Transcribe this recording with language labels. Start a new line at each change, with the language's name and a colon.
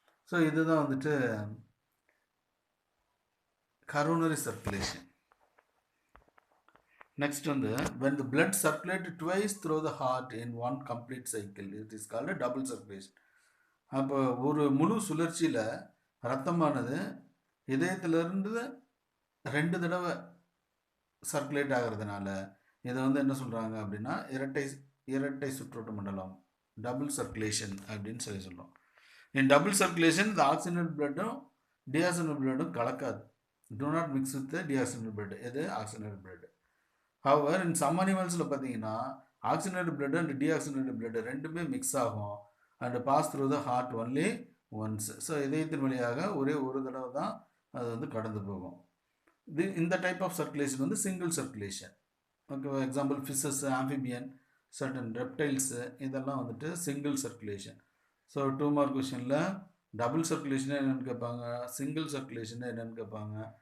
Tamil: So இதுதான் வந்துட்டு coronary circulation.
English: Next வந்து when the blood circulated twice through the heart in one complete cycle, it is called a double circulation.
Tamil: அப்போ ஒரு முழு சுழற்சியில் ரத்தமானது இதயத்திலிருந்து 2 தடவை சர்க்குலேட் ஆகிறதுனால இதை வந்து என்ன சொல்கிறாங்க அப்படின்னா இரட்டை சுற்றோட்ட மண்டலம், டபுள் சர்க்குலேஷன் அப்படின்னு சொல்கிறோம். இன் டபுள் சர்க்குலேஷன் இந்த oxygenate பிளட்டும் டிஆக்சிஜனேட் பிளட்டும் கலக்காது.
English: do not mix with the deoxygenated blood.
Tamil: இது
English: oxygenated blood. However, in some animals
Tamil: பார்த்தீங்கன்னா
English: oxygenated blood and deoxygenated blood
Tamil: ரெண்டுமே மிக்ஸ் ஆகும்
English: and pass through the heart only once.
Tamil: So இதயத்தின் வழியாக ஒரே ஒரு தடவை தான் அது வந்து கடந்து போகும். இந்த டைப் ஆஃப் சர்க்குலேஷன் வந்து single circulation. Okay, example fishes, amphibian, certain reptiles இதெல்லாம் வந்துட்டு single circulation. So 2 mark கொஷனில் double circulation என்னென்னு கேட்பாங்க, சிங்கிள் சர்க்குலேஷன் என்னென்னு கேட்பாங்க.